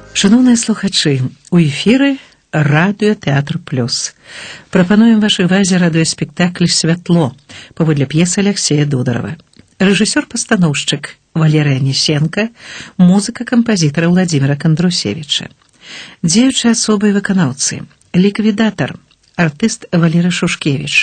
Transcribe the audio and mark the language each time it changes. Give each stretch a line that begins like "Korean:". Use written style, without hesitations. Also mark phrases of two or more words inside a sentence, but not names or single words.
Ukrainian: Шановні слухачі, у ефірі Радіотеатр Плюс. Пропонуємо вашій увазі радіоспектакль «Святло» паводле п'єси Алексея Дударова. Режисер-постановщик Валерия Несенко, музыка композитора Владимира Кондрусевича.
Belarusian: Дзеючыя асобы і выканаўцы. Ліквідатар, артыст Валерий Шушкевич.